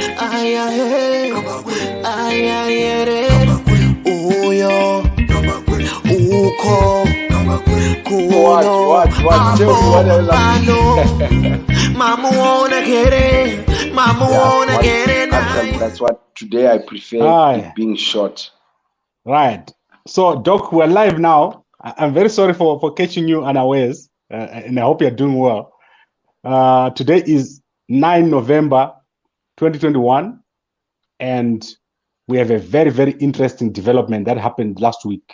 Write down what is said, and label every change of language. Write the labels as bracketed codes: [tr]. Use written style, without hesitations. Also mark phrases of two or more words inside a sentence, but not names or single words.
[rn] Ayahe, ayayere, uyo, uko, kuno, abo, bano. [en] Mama wanna get it, mama wanna get it. That's what today I prefer it being short. Right. So, Doc, we're live now. I'm very sorry for catching you unawares, and I hope you're doing well. Today is 9 November 2021, and we have a very, very interesting development that happened last week.